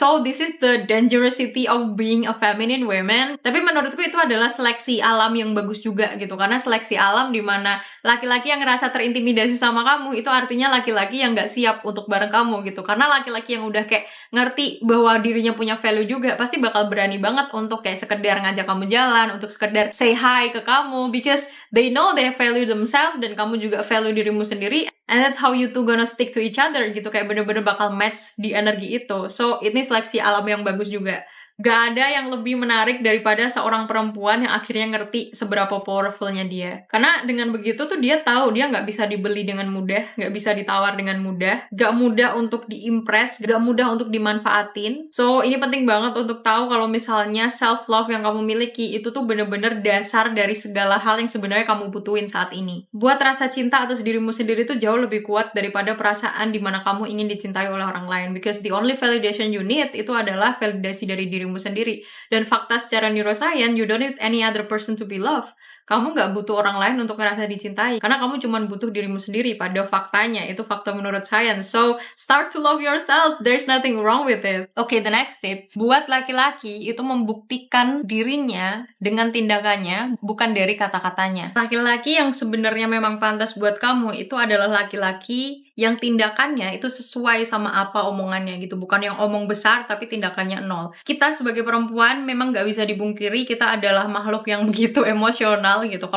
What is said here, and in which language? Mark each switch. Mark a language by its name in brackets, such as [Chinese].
[English] So this is the dangerousity of being a feminine woman. [Indonesian] Tapi menurutku itu adalah seleksi alam yang bagus juga gitu. Karena seleksi alam dimana laki-laki yang ngerasa terintimidasi sama kamu, itu artinya laki-laki yang gak siap untuk bareng kamu gitu. Karena laki-laki yang udah kayak ngerti bahwa dirinya punya value juga, pasti bakal berani banget untuk kayak sekedar ngajak kamu jalan, untuk sekedar say hi ke kamu, [English] because they know they value themselves [Indonesian] dan kamu juga value dirimu sendiri. [English] And that's how you two gonna stick to each other [Indonesian] gitu, kayak bener-bener bakal match di energi itu. So, ini seleksi alam yang bagus juga. Gak ada yang lebih menarik daripada seorang perempuan yang akhirnya ngerti seberapa powerfulnya dia. Karena dengan begitu tuh dia tahu dia nggak bisa dibeli dengan mudah, nggak bisa ditawar dengan mudah, nggak mudah untuk diimpress, nggak mudah untuk dimanfaatin. So, ini penting banget untuk tahu kalau misalnya self-love yang kamu miliki itu tuh bener-bener dasar dari segala hal yang sebenarnya kamu butuhin saat ini. Buat rasa cinta atas dirimu sendiri tuh jauh lebih kuat daripada perasaan di mana kamu ingin dicintai oleh orang lain. [English] Because the only validation you need [Indonesian] itu adalah validasi dari dirimu sendiri. Dan fakta secara [English] neuroscience, you don't need any other person to be loved. [Indonesian] Kamu nggak butuh orang lain untuk ngerasa dicintai. Karena kamu cuma butuh dirimu sendiri pada faktanya. Itu fakta menurut science. [English] So, start to love yourself. There's nothing wrong with it. Okay, the next tip. [Indonesian] Buat laki-laki itu membuktikan dirinya dengan tindakannya, bukan dari kata-katanya. Laki-laki yang sebenarnya memang pantas buat kamu itu adalah laki-laki yang tindakannya itu sesuai sama apa omongannya gitu. Bukan yang omong besar tapi tindakannya nol. Kita sebagai perempuan memang gak bisa dibungkiri kita adalah makhluk yang begitu emosional gitu.